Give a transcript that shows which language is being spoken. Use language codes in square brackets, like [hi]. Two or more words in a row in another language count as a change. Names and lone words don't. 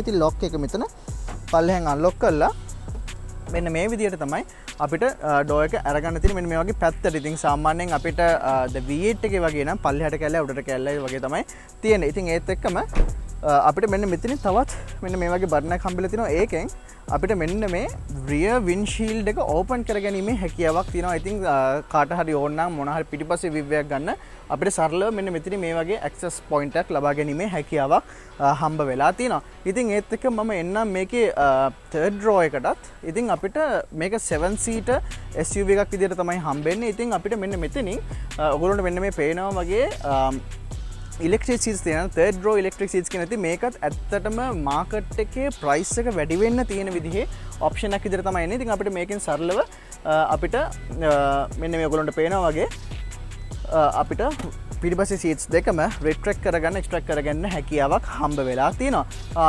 [si] ඉතින් ලොක් එක මෙතන පල්ලෙහෙන් අන්ලොක් කරලා මෙන්න මේ විදිහට තමයි අපිට ඩෝ එක අරගන්න තියෙන්නේ. මෙන්න මේ වගේ පැත්තට. ඉතින් සාමාන්‍යයෙන් අපිට V8 එකේ වගේ නම් පල්ලෙහාට කැල්ලයි උඩට කැල්ලයි වගේ තමයි තියෙන්නේ. ඉතින් ඒත් එක්කම අපිට මෙන්න මෙතනින් තවත් මෙන්න මේ වගේ බටන් එකක් හම්බෙලා තිනවා. ඒකෙන් අපිට මෙන්න මේ [en] rear windshield [si] එක open කරගැනීමේ හැකියාවක් තියෙනවා. ඉතින් කාට හරි ඕන නම් මොන හරි පිටිපස්සේ view එකක් ගන්න අපිට සරලව මෙන්න මෙතන මේ වගේ [en] access point [si] එකක් ලබා ගැනීමේ හැකියාවක් හම්බ වෙලා තියෙනවා. ඉතින් ඒත් එක්ක මම එන්නම් මේකේ [en] third row [si] එකටත්. ඉතින් අපිට මේක 7 [en] seater SUV [si] එකක් විදිහට තමයි හම්බෙන්නේ. ඉතින් අපිට මෙන්න මෙතනින් ඔයගොල්ලන්ට මෙන්න මේ පේනවා වගේ [en] electric seats [si] තියෙනවා. [en] third row electric seats [si] කියන ඉතින් මේකත් ඇත්තටම මාකට් එකේ price එක වැඩි වෙන්න තියෙන විදිහේ option එකක් විදිහට තමයි එන්නේ. ඉතින් අපිට මේකෙන් සරලව අපිට මෙන්න මේ ඔයගොල්ලන්ට පේනවා වගේ අපිට පිටිපස්සේ සීට්ස් දෙකම රිට්‍රැක්ට් කරගන්න එක්ස්ට්‍රැක්ට් කරගන්න හැකියාවක් හම්බ වෙලා තියෙනවා.